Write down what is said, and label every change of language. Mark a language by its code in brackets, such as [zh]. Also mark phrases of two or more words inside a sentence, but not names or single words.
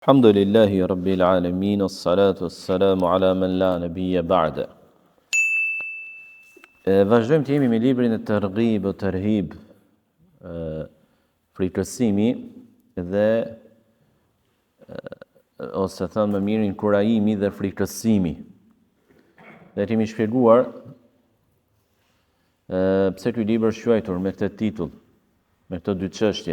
[ar] الحمد لله رب العالمين، الصلاة والسلام على من لا نبي بعده. [sq] Vazhdojmë të jemi me librin e Targhib o Tarhib, frikësimi dhe ose thënë më mirë inkurajimi dhe frikësimi. Dhe kemi shpjeguar pse ky libër është quajtur me këtë titull, me këto dy çështje.